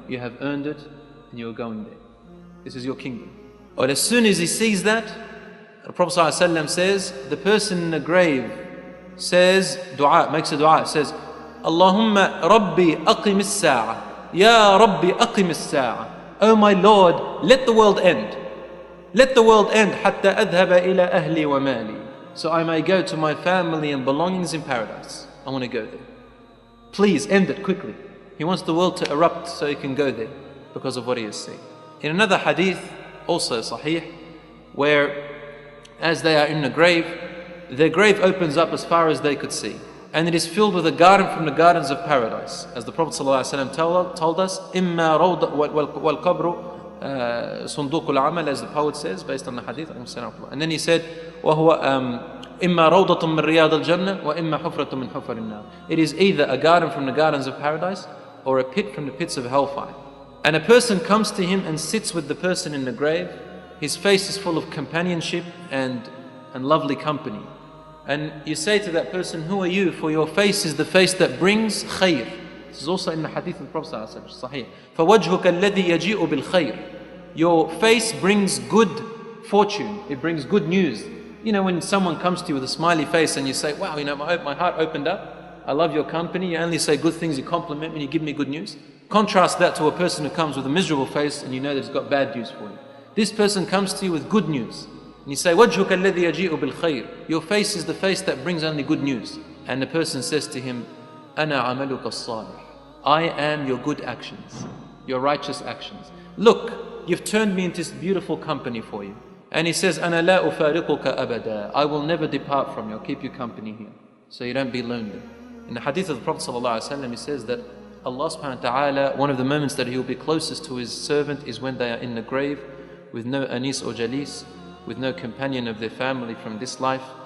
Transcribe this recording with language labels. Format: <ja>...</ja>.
<en>You have earned it and you are going there. This is your kingdom. But as soon as he sees that, the Prophet ﷺ says, the person in the grave says, makes a dua, says,</en> <ar>Allahumma Rabbi aqim as-sa'a. Ya Rabbi aqim as-sa'a.</ar> <en>Oh my Lord, let the world end. Let the world end</en> <ar>حتى أذهب إلى أهلي ومالي.</ar> <en>So I may go to my family and belongings in paradise. I want to go there. Please end it quickly. He wants the world to erupt so he can go there because of what he has seen. In another hadith, also sahih, where as they are in the grave, their grave opens up as far as they could see. And it is filled with a garden from the gardens of paradise. As the Prophet ﷺ told us,</en> <ar>إِمَّا رَوْضَ وَالْقَبْرُ صُنْدُوقُ الْعَمَلِ,</ar> <en>as the poet says, based on the hadith. And then he said,</en> <ar>وَهُوَ إِمَّا رَوْضَةٌ مِّن رِيَاضِ الْجَنَّةِ وَإِمَّا حُفْرَةٌ مِّن حُفَرِ النَّارِ.</ar> <en>It is either a garden from the gardens of paradise or a pit from the pits of hellfire. And a person comes to him and sits with the person in the grave. His face is full of companionship and lovely company. And you say to that person, who are you? For your face is the face that brings khayr. This is also in the hadith of the Prophet ﷺ.</en> <ar>فَوَجْهُكَ الَّذِي يَجِيءُ بِالْخَيْرِ.</ar> <en>Your face brings good fortune. It brings good news. You know, when someone comes to you with a smiley face and you say, wow, you know, my heart opened up. I love your company. You only say good things. You compliment me. You give me good news. Contrast that to a person who comes with a miserable face and you know that he's got bad news for you. This person comes to you with good news. And you say,</en> <ar>وَجْهُكَ الَّذِي يَجِيءُ بِالْخَيْرِ.</ar> <en>Your face is the face that brings only good news. And the person says to him,</en> <ar>أَنَا عَمَلُكَ الصَّالِحِ.</ar> <en>I am your good actions, your righteous actions. Look, you've turned me into this beautiful company for you. And he says,</en> <ar>أَنَا لَا أُفَارِقُكَ أَبَدًا.</ar> <en>I will never depart from you. I'll keep you company here, so you don't be lonely. In the hadith of the Prophet ﷺ, he says that Allah subhanahu wa ta'ala, one of the moments that He will be closest to His servant is when they are in the grave with no anis or jalis, with no companion of their family from this life.</en>